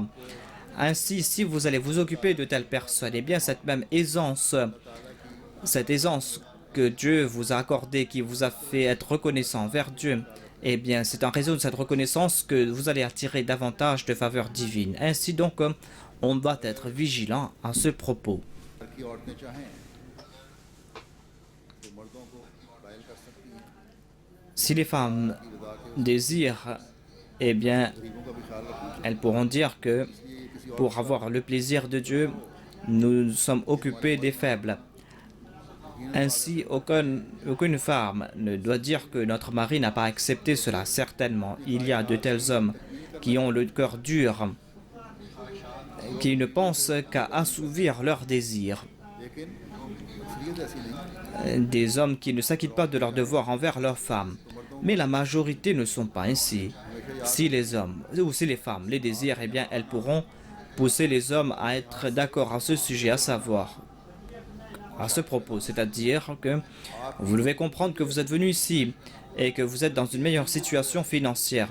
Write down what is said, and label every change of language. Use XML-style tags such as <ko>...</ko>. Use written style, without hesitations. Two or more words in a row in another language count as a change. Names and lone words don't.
<fr>Ainsi, si vous allez vous occuper de telles personnes, eh bien cette même aisance, cette aisance que Dieu vous a accordée, qui vous a fait être reconnaissant envers Dieu, eh bien c'est en raison de cette reconnaissance que vous allez attirer davantage de faveurs divines. Ainsi donc, on doit être vigilant à ce propos.</fr> <ur>کی عورتیں چاہیں تو مردوں کو قائل کر سکتی ہیں</ur> <fr>Si les femmes désirent, eh bien,</fr> <ur>غریبوں کا بھی خیال رکھنا</ur> <fr>elles pourront dire que pour avoir le plaisir de Dieu, nous sommes occupés des faibles. Ainsi, aucune femme ne doit dire que notre mari n'a pas accepté cela. Certainement, il y a de tels hommes qui ont le cœur dur, qui ne pensent qu'à assouvir leurs désirs.</fr> <ur>لیکن اصلیت ایسی نہیں</ur> <fr>Des hommes qui ne s'acquittent pas de leurs devoirs envers leurs femmes. Mais la majorité ne sont pas ainsi. Si les hommes ou si les femmes les désirent, eh bien, elles pourront pousser les hommes à être d'accord à ce sujet, à savoir, à ce propos. C'est-à-dire que vous devez comprendre que vous êtes venu ici et que vous êtes dans une meilleure situation financière.</fr>